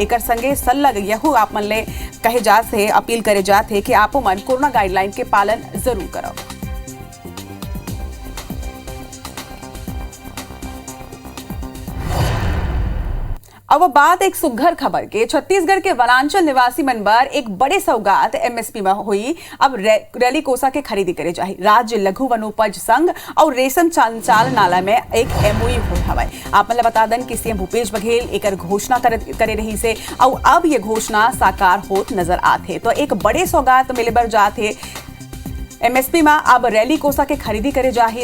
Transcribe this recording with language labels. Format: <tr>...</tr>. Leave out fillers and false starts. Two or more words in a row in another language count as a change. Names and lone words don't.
<hne>एक संगे सल्लग यहू आप मन ले कहे जात है अपील करे जात है कि आपो मन कोरोना गाइडलाइन के पालन जरूर करो। अब बात एक सुघर खबर के छत्तीसगढ़ के वनांचल निवासी मनबर एक बड़े सौगात एमएसपी में हुई। अब रैली कोसा के खरीदी करे जाही। राज्य लघु वनोपज संघ और रेशम संचालनालय में एक एमओयू हुई हवाए। आप मतलब बता दन कि सीएम भूपेश बघेल एक घोषणा करे रही से और अब ये घोषणा साकार होत नजर आते तो एक बड़े सौगात मिले बर जाते एमएसपी में अब रैली कोसा के खरीदी करे जाही।</hne>